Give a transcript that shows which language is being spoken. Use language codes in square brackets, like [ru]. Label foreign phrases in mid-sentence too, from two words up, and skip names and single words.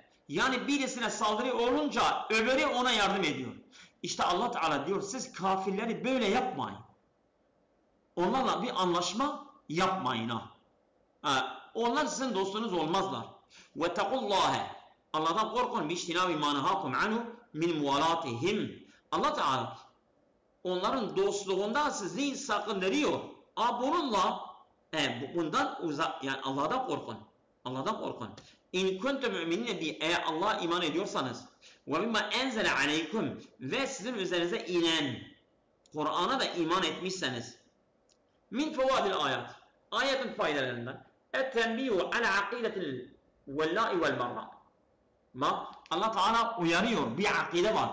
[tr] Yani birisine saldırı olunca öbürü ona yardım ediyor. İşte Allah Teala diyor siz kafirleri böyle yapmayın. Onlarla bir anlaşma yapmayın ha. Onlar sizin dostunuz olmazlar. وَتَقُوا Allah'tan korkun. [ar] بِاِجْتِنَابِ مَا نَهَاكُمْ عَنْهُ مِنْ مُوَالَاتِهِمْ [tr] Allah Teala onların dostluğunda sizi sakındırıyor. Bundan uzak, yani Allah'tan korkun. Allah'tan korkun. [ar] إن كنتم مؤمنين [tr] diye eğer Allah'a iman ediyorsanız ve [ar] مما أنزل عليكم [tr] ve sizin üzerinize inen Kur'an'a da iman etmişseniz [ar] من فوائد الآيات [tr] ayetin faydalarından [ar] التنبيه على عقيدة الولاء والبراء [tr] Allah Teala uyarıyor bir akide var.